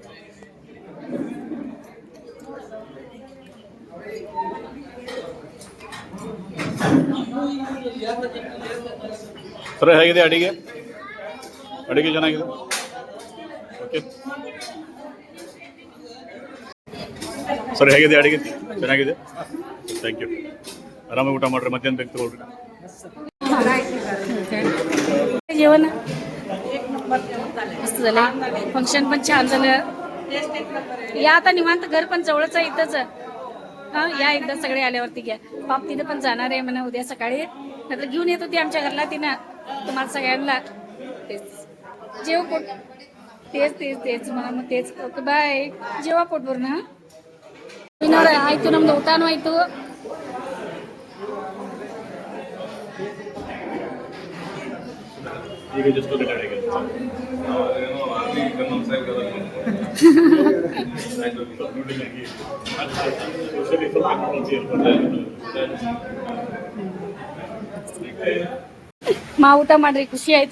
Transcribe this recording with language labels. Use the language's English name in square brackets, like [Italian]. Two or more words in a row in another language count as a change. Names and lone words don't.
[Kannada] ಸರ್ ಹೇಗಿದೆ ಅಡಿಗೆ? ಅಡಿಗೆ ಚೆನ್ನಾಗಿದೆ. ಓಕೆ ಸರ್ ಹೇಗಿದೆ ಅಡಿಗೆ? ಚೆನ್ನಾಗಿದೆ. [English] thank you. [Kannada] ಆರಾಮಾಗಿ ಊಟ ಮಾಡ್ರಿ. ಮತ್ತೇನು ಬೇಕು ತಗೊಳ್ರಿ. [Marathi] जेवण मस्त झालं. फंक्शन पण छान झालं. या आता निवांत. घर पण जवळच आहे इथंच. हा या एकदा सगळे आल्यावरती घ्या. पाप तिने पण जाणार आहे म्हणा उद्या सकाळी. नंतर घेऊन येत होती आमच्या घरला तिनं तुम्हाला सगळ्यांना. तेच जेव पोट. तेच म्हणा. मग तेच [English] okay bye. [Marathi] जेवा पोटभर ना. [Kannada] ಆಯ್ತು ನಮ್ದು ಊಟನೂ ಆಯ್ತು. ಈಗ ಜಸ್ಟ್ ಅಡಿಗೆ ಮಾ ಊಟ ಮಾಡ್ರಿ. ಖುಷಿ ಆಯ್ತು.